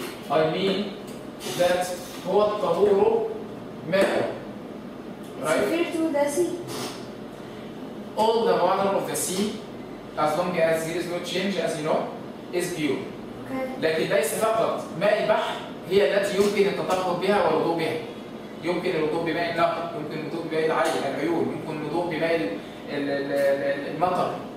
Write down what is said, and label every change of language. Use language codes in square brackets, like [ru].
[en] I mean that هو الطهور ماء. Right? Refer to the sea. All the water of the sea, as long as there is no change, as you know, is pure. Okay. [ar] لكن ليس فقط ماء البحر هي التي يمكن التطهر بها والوضوء بها. يمكن الوضوء بماء النهر، يمكن الوضوء بماء العيون، يمكن الوضوء بماء المطر.